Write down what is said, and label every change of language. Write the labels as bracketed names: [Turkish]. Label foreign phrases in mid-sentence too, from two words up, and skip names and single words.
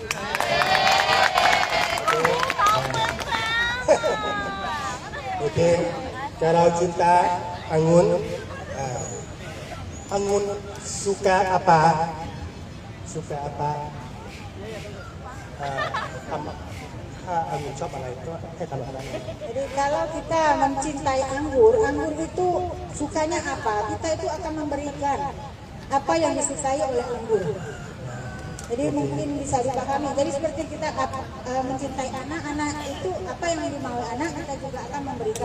[Indonesian] Oke, kalau cinta anggun, anggun suka apa? Suka apa? Anggun [Thai] shopอะไรก็ให้ตลอดนะ [Indonesian] Jadi kalau kita mencintai anggur, anggur itu sukanya apa? Kita itu akan memberikan apa yang disukai oleh anggur. Jadi mungkin bisa dipahami. Jadi seperti kita mencintai anak itu apa yang dimau anak, kita juga akan memberikan.